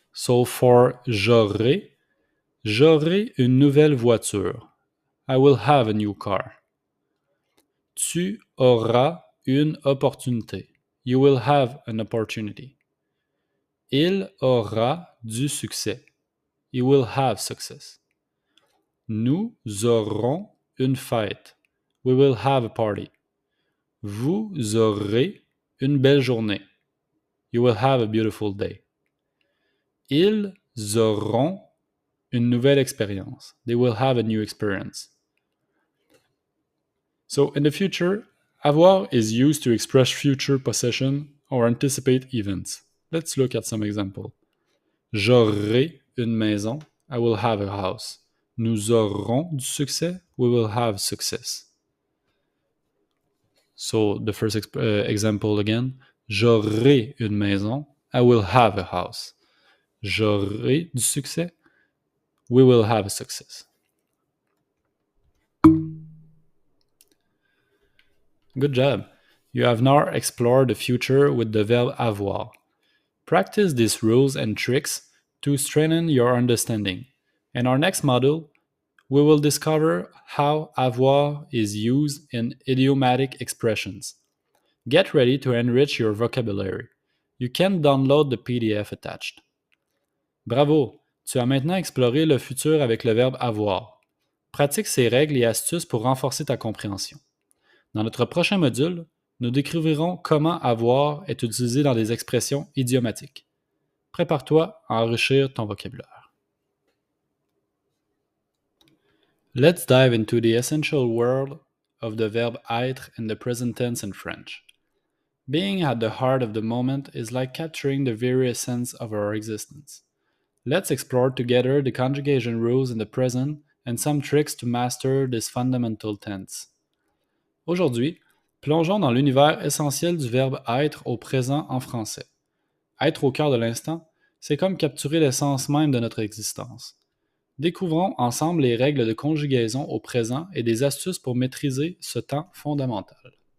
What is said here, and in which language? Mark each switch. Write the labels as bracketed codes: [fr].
[en] So for [fr] j'aurai, j'aurai une nouvelle voiture. [en] I will have a new car. [fr] Tu auras une opportunité. [en] You will have an opportunity. [fr] Il aura du succès. [en] He will have success. [fr] Nous aurons une fête. [en] We will have a party. [fr] Vous aurez une belle journée. [en] You will have a beautiful day. [fr] Ils auront une nouvelle expérience. [en] They will have a new experience. So in the future, avoir is used to express future possession or anticipate events. Let's look at some example. [fr] J'aurai une maison. [en] I will have a house. [fr] Nous aurons du succès. [en] We will have success. So the first example again. [fr] J'aurai une maison. [en] I will have a house. [fr] J'aurai du succès. [en] We will have a success. Good job. You have now explored the future with the verb avoir. Practice these rules and tricks to strengthen your understanding. In our next module, we will discover how avoir is used in idiomatic expressions. Get ready to enrich your vocabulary. You can download the PDF attached. Bravo! [fr] Tu as maintenant exploré le futur avec le verbe avoir. Pratique ces règles et astuces pour renforcer ta compréhension. Dans notre prochain module, nous découvrirons comment avoir est utilisé dans des expressions idiomatiques. Prépare-toi à enrichir ton vocabulaire. [en] Let's dive into the essential world of the verb être in the present tense in French. Being at the heart of the moment is like capturing the very essence of our existence. Let's explore together the conjugation rules in the present and some tricks to master this fundamental tense. [fr] Aujourd'hui, plongeons dans l'univers essentiel du verbe être au présent en français. Être au cœur de l'instant, c'est comme capturer l'essence même de notre existence. Découvrons ensemble les règles de conjugaison au présent et des astuces pour maîtriser ce temps fondamental.